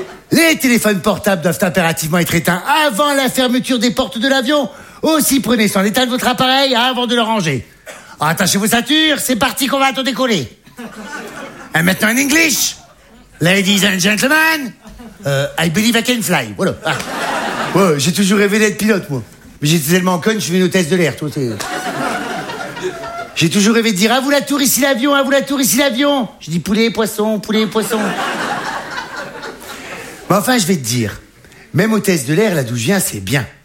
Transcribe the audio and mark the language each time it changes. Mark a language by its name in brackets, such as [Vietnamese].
[French] Les téléphones portables doivent impérativement être éteints avant la fermeture des portes de l'avion. Aussi, prenez soin d'état de votre appareil avant de le ranger. Attachez vos ceintures, c'est parti qu'on va tout décoller. Et maintenant en English. [English] Ladies and gentlemen, I believe I can fly. [French] Voilà. Ah. Ouais, j'ai toujours rêvé d'être pilote, moi. Mais j'étais tellement conne, je suis une hôtesse de l'air. Toi, c'est... J'ai toujours rêvé de dire « À vous la tour, ici l'avion, à vous la tour, ici l'avion !» Je dis « poulet, poisson !» Mais enfin, je vais te dire, même hôtesse de l'air, là d'où je viens, c'est bien.